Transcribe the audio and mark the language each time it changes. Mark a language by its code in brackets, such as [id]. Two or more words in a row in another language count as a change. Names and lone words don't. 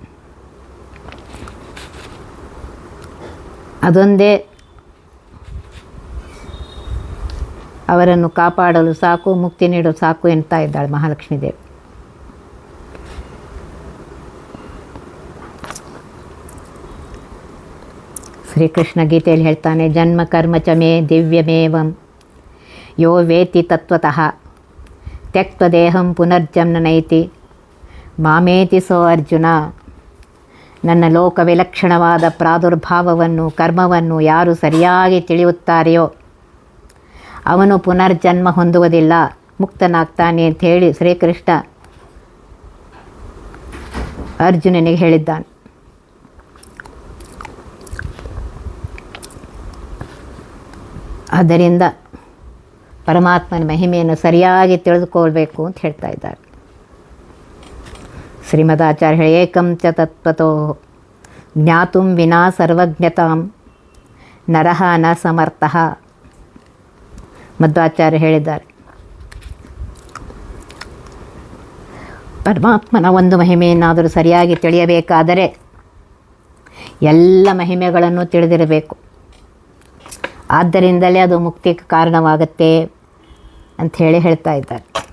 [kn] ಅದೊಂದೇ ಅವರನ್ನು ಕಾಪಾಡಲು ಸಾಕು, ಮುಕ್ತಿ ನೀಡಲು ಸಾಕು ಎನ್ತಾ ಇದ್ದಾಳೆ ಮಹಾಲಕ್ಷ್ಮೀ ದೇವಿ. ಶ್ರೀಕೃಷ್ಣ ಗೀತೆಯಲ್ಲಿ ಹೇಳ್ತಾನೆ, [sa] ಜನ್ಮ ಕರ್ಮ ಚ ಮೇ ದಿವ್ಯಮೇವಂ ಯೋ ವೇತಿ ತತ್ವತಃ ತ್ಯಕ್ತ ದೇಹಂ ಪುನರ್ಜನ್ಮ ನೈತಿ ಮಾಮೇತಿ ಸೋ ಅರ್ಜುನ. [kn] ನನ್ನ ಲೋಕ ವಿಲಕ್ಷಣವಾದ ಪ್ರಾದುರ್ಭಾವವನ್ನು, ಕರ್ಮವನ್ನು ಯಾರು ಸರಿಯಾಗಿ ತಿಳಿಯುತ್ತಾರೆಯೋ ಅವನು ಪುನರ್ಜನ್ಮ ಹೊಂದುವುದಿಲ್ಲ, ಮುಕ್ತನಾಗ್ತಾನೆ ಅಂತ ಹೇಳಿ ಶ್ರೀಕೃಷ್ಣ ಅರ್ಜುನನಿಗೆ ಹೇಳಿದ್ದಾನೆ. ಆದ್ದರಿಂದ ಪರಮಾತ್ಮನ ಮಹಿಮೆಯನ್ನು ಸರಿಯಾಗಿ ತಿಳಿದುಕೊಳ್ಬೇಕು ಅಂತ ಹೇಳ್ತಾ ಇದ್ದಾರೆ. ಶ್ರೀಮದಾಚಾರ್ಯ ಹೇಳಿ, [sa] ಏಕಂ ಚ ತತ್ವತೋ ಜ್ಞಾತುಂ ವಿನಾ ಸರ್ವಜ್ಞತಾಂ ನರಃ ನ ಸಮರ್ಥಃ. [kn] ಮಧ್ವಾಚಾರ್ಯ ಹೇಳಿದ್ದಾರೆ, ಪರಮಾತ್ಮನ ಒಂದು ಮಹಿಮೆಯನ್ನಾದರೂ ಸರಿಯಾಗಿ ತಿಳಿಯಬೇಕಾದರೆ ಎಲ್ಲ ಮಹಿಮೆಗಳನ್ನು ತಿಳಿದಿರಬೇಕು. ಆದ್ದರಿಂದಲೇ ಅದು ಮುಕ್ತಿಗೆ ಕಾರಣವಾಗುತ್ತೆ ಅಂಥೇಳಿ ಹೇಳ್ತಾ ಇದ್ದಾರೆ.